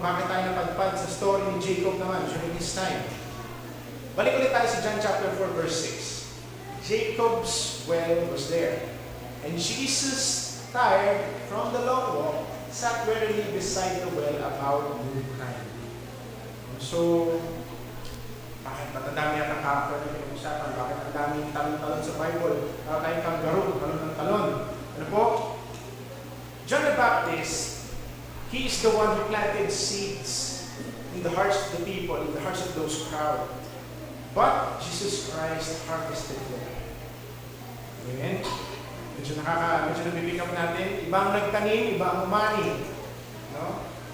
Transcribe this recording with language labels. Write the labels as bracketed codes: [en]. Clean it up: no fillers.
[tl] Bakit tayo napadpad sa story ni Jacob naman [en] during his time? [tl] Balik ulit tayo sa [en] John chapter 4 verse 6. Jacob's well was there, and Jesus, tired from the long walk, sat wearily beside the well about noontime. [tl] So, bakit ang dami at ang character na pinag-usapan? Bakit ang daming talon-talon sa Bible? Bakit tayong kangaroo, talon ng talon? Ano po? [en] John the Baptist, he is the one who planted seeds in the hearts of the people, in the hearts of those crowd. But Jesus Christ harvested them. [tl] Amen? Medyo nabipick up natin. Ibang nagtanim, ibang umani. No?